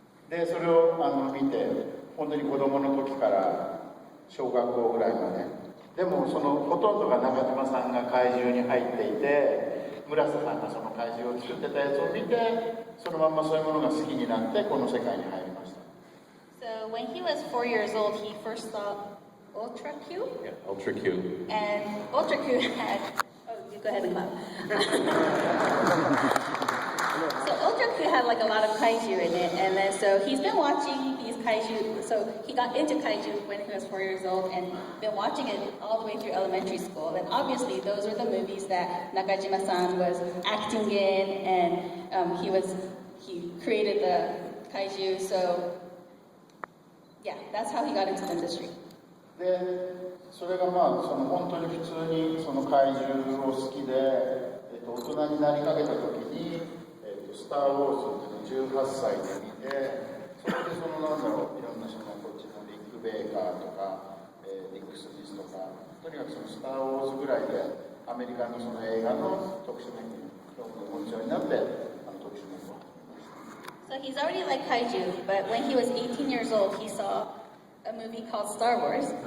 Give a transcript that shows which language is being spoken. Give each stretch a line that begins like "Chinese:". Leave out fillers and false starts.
Japanese: れて、でそれを見て、本当に子供の時から小学校ぐらいまで、でもそのほとんどが中島さんが怪獣に入っていて、村瀬さんがその怪獣を作ってたやつを見て、そのまんまそういうものが好きになってこの世界に入りました。
English: So when he was 4 years old, he first saw Ultra Q. Yeah, Ultra Q. And Ultra Q had, oh, you go ahead and clap. So Ultra Q had like a lot of kaiju in it, and then so he's been watching these kaiju. So he got into kaiju when he was 4 years old, and been watching it all the way through elementary school. And obviously, those were the movies that Nakajima-san was acting in, and he created the kaiju. So yeah, that's how he got into the industry.
Japanese: でそれがその本当に普通にその怪獣を好きで、大人になりかけた時に「スター・ウォーズ」っていうのを18歳で見て、それでいろんなこっちのリック・ベイカーとか、ニック・スミスとか、とにかくその「スター・ウォーズ」ぐらいでアメリカのその映画の特殊メニューを持つようになって、特殊メニューを。
English: So he's already like kaiju, but when he was 18 years old, he saw a movie called Star Wars.